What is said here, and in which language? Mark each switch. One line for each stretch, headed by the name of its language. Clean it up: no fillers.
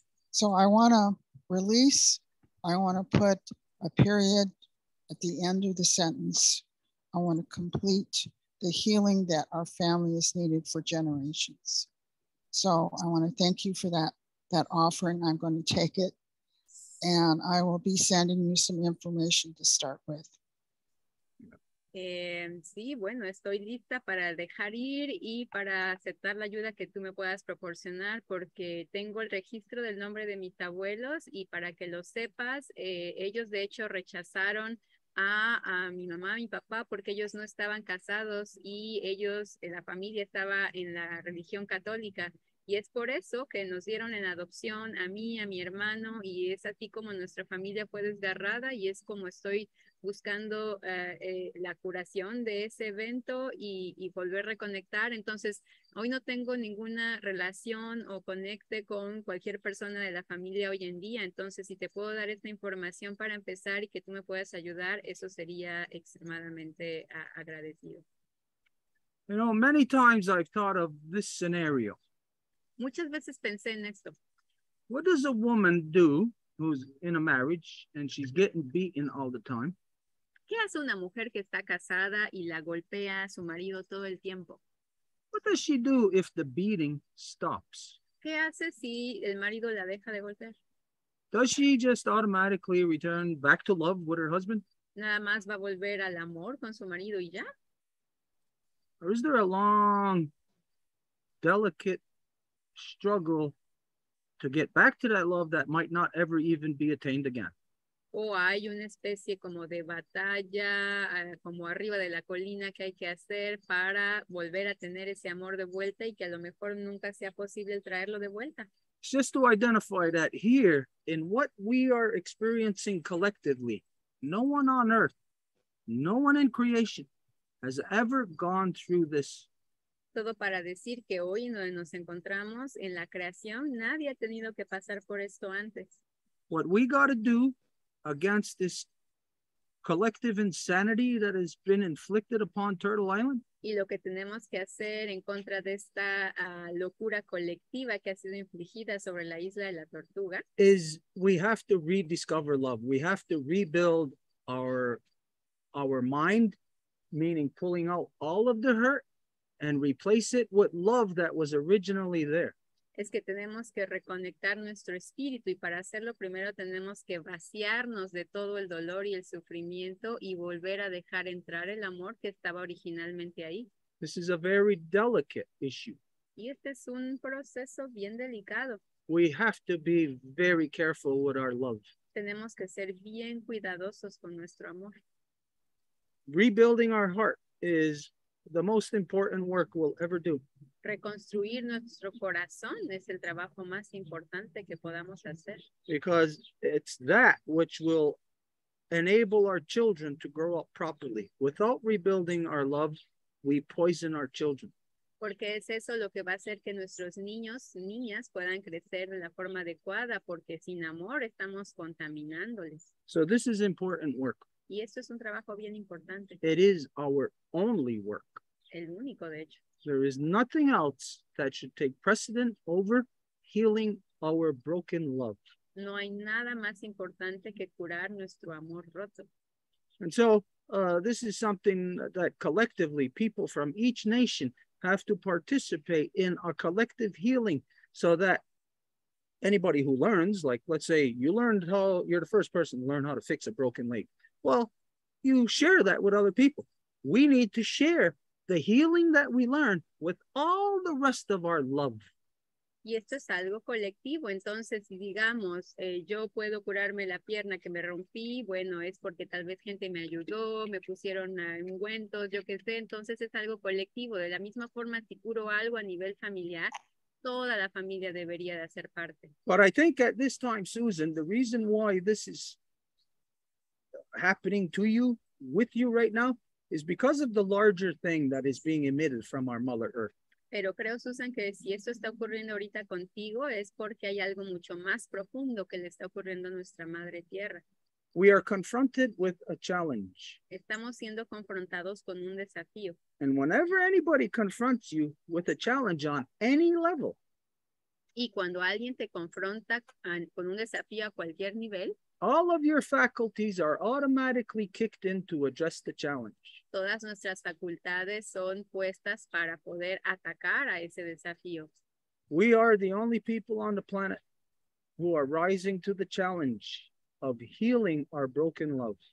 English: So I want to release. I want to put a period at the end of the sentence. I want to complete the healing that our family has needed for generations. So I want to thank you for that offering. I'm going to take it, and I will be sending you some information to start with.
Spanish: Sí, bueno, estoy lista para dejar ir y para aceptar la ayuda que tú me puedas proporcionar, porque tengo el registro del nombre de mis abuelos, y para que lo sepas, ellos de hecho rechazaron a mi mamá, a mi papá, porque ellos no estaban casados y ellos, la familia estaba en la religión católica. Y es por eso que nos dieron en adopción a mí, a mi hermano, y es así como nuestra familia fue desgarrada, y es como estoy buscando la curación de ese evento y volver a reconectar. Entonces, hoy no tengo ninguna relación o conecte con cualquier persona de la familia hoy en día. Entonces, si te puedo dar esta información para empezar y que tú me puedas ayudar, eso sería extremadamente agradecido.
English: You know, many times I've thought of this scenario.
Spanish: Muchas veces pensé en esto.
English: What does a woman do who's in a marriage and she's getting beaten all the time?
Spanish: ¿Qué hace una mujer que está casada y la golpea a su marido todo el tiempo?
English: What does she do if the beating stops?
Spanish: ¿Qué hace si el marido la deja de golpear?
English: Does she just automatically return back to love with her husband?
Spanish: ¿Nada más va a volver al amor con su marido y ya?
English: Or is there a long, delicate struggle to get back to that love that might not ever even be attained again?
Spanish: ¿O hay una especie como de batalla, como arriba de la colina que hay que hacer para volver a tener ese amor de vuelta y que a lo mejor nunca sea posible traerlo de vuelta?
English: Just to identify that here in what we are experiencing collectively, no one on earth, no one in creation has ever gone through this.
Spanish: Todo para decir que hoy donde nos encontramos en la creación, nadie ha tenido que pasar por esto antes.
English: What we got to do against this collective insanity that has been inflicted upon Turtle Island
Spanish: Y lo que tenemos que hacer en contra de esta locura colectiva que ha sido infligida sobre la isla de la Tortuga
English: is we have to rediscover love. We have to rebuild our mind, meaning pulling out all of the hurt and replace it with love that was originally there.
Spanish: es que tenemos que reconectar nuestro espíritu, y para hacerlo primero tenemos que vaciarnos de todo el dolor y el sufrimiento y volver a dejar entrar el amor que estaba originalmente ahí.
English: This is a very delicate issue.
Spanish: Y este es un proceso bien delicado.
English: We have to be very careful with our love.
Spanish: Tenemos que ser bien cuidadosos con nuestro amor.
English: Rebuilding our heart is the most important work we'll ever do.
Spanish: Reconstruir nuestro corazón es el trabajo más importante que podamos hacer.
English: Because it's that which will enable our children to grow up properly. Without rebuilding our love, we poison our children.
Spanish: Porque es eso lo que va a hacer que nuestros niños, niñas puedan crecer de la forma adecuada, porque sin amor estamos contaminándoles.
English: So this is important work.
Spanish: Y esto es un trabajo bien importante.
English: It is our only work.
Spanish: El único, de hecho.
English: There is nothing else that should take precedent over healing our broken love.
Spanish: No hay nada más importante que curar nuestro amor roto.
English: And so this is something that collectively people from each nation have to participate in a collective healing, so that anybody who learns, like let's say you learned how, you're the first person to learn how to fix a broken leg. Well, you share that with other people. We need to share the healing that we learn with all the rest of our love.
Spanish: Y esto es algo colectivo. Entonces, si digamos, yo puedo curarme la pierna que me rompí, bueno, es porque tal vez gente me ayudó, me pusieron ungüentos, yo qué sé. Entonces es algo colectivo. De la misma forma, si curo algo a nivel familiar, toda la familia debería de hacer parte.
English: But I think at this time, Susan, the reason why this is happening to you, with you right now, is because of the larger thing that is being emitted from our Mother Earth.
Spanish: Pero creo, Susan, que si esto está ocurriendo ahorita contigo es porque hay algo mucho más profundo que le está ocurriendo a nuestra Madre Tierra.
English: We are confronted with a challenge.
Spanish: Estamos siendo confrontados con un desafío.
English: And whenever anybody confronts you with a challenge on any level,
Spanish: y cuando alguien te confronta con un desafío a cualquier nivel,
English: all of your faculties are automatically kicked in to address the challenge.
Spanish: Todas nuestras facultades son puestas para poder atacar a ese desafío.
English: We are the only people on the planet who are rising to the challenge of healing our broken love.